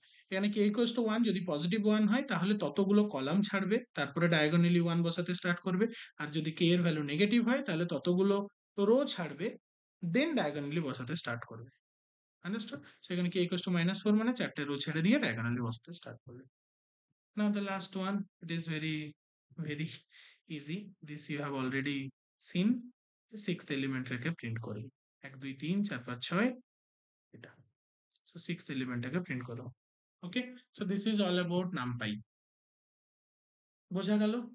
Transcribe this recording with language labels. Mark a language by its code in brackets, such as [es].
[bn] এখানে k equals to 1 যদি positive 1 হয় তাহলে ততগুলো কলাম ছাড়বে, তারপরে ডায়াগোনালি 1 বসাতে স্টার্ট করবে। আর যদি k এর ভ্যালু নেগেটিভ হয় তাহলে ততগুলো রো ছাড়বে, দেন ডায়াগোনালি বসাতে স্টার্ট করবে। আন্ডারস্টুড? সেখানে k ইকুয়ালস টু -4 মানে 4টে রো ছেড়ে দিয়ে ডায়াগোনালি বসাতে স্টার্ট করবে। [en] Now the last one, it is very very easy. This you have already seen. [bn] The sixth element রেখে প্রিন্ট করি। 1 2 3 4 5 6 এটা। [en] So sixth element [bn] টাকে প্রিন্ট করো। [en] Okay, so this is all about numpy. [bn] বোঝা গেল?